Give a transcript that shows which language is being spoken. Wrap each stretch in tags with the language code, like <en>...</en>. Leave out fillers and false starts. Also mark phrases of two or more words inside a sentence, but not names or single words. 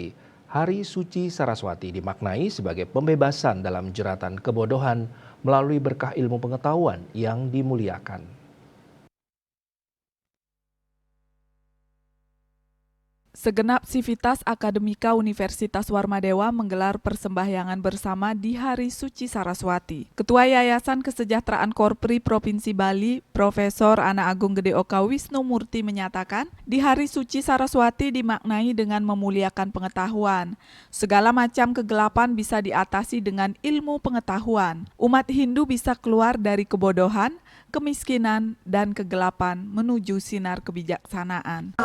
<id>Hari Suci Saraswati dimaknai sebagai pembebasan dalam jeratan kebodohan melalui berkah ilmu pengetahuan yang dimuliakan. Segenap sivitas akademika Universitas Warmadewa menggelar persembahyangan bersama di Hari Suci Saraswati. Ketua Yayasan Kesejahteraan Korpri Provinsi Bali, Profesor Ana Agung Gede Oka Wisnu Murti menyatakan, di Hari Suci Saraswati dimaknai dengan memuliakan pengetahuan. Segala macam kegelapan bisa diatasi dengan ilmu pengetahuan. Umat Hindu bisa keluar dari kebodohan, kemiskinan, dan kegelapan menuju sinar kebijaksanaan.</id>